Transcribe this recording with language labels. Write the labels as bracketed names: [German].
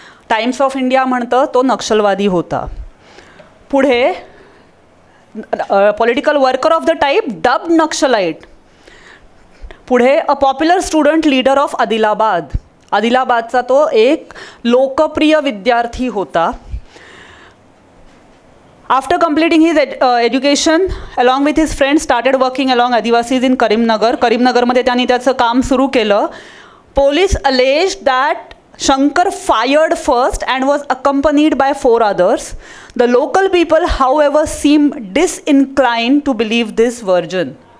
[Marathi] Times of India म्हणतं तो नक्षलवादी होता. पुढे political worker of the type dubbed Naxalite. पुढे अ popular student leader of Adilabad. आदिलाबादचा तो एक लोकप्रिय विद्यार्थी होता. [English] After completing his education, along with his friends, started working along Adivasis in Karimnagar. [Marathi] करीमनगरमध्ये त्यांनी त्याचं काम सुरू केलं. [English] Police alleged that Shankar fired first and was accompanied by 4 others. The local people, however, seemed disinclined to believe this version.